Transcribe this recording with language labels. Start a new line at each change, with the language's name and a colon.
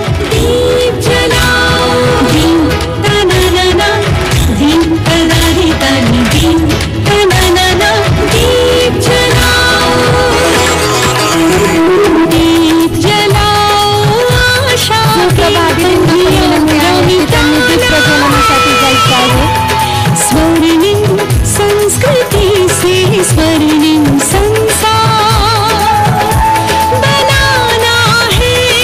Hindi: दीप जलाओ दीप तननना दीप तदारितानि दीप तननना दीप जलाओ दीप जलाओ आशा
Marathi: त्यांनी दीप प्रज्वलनासाठी जायचं आहे.
Hindi: स्वर्णिम संस्कृति से स्वर्णिम संसार बनाना है.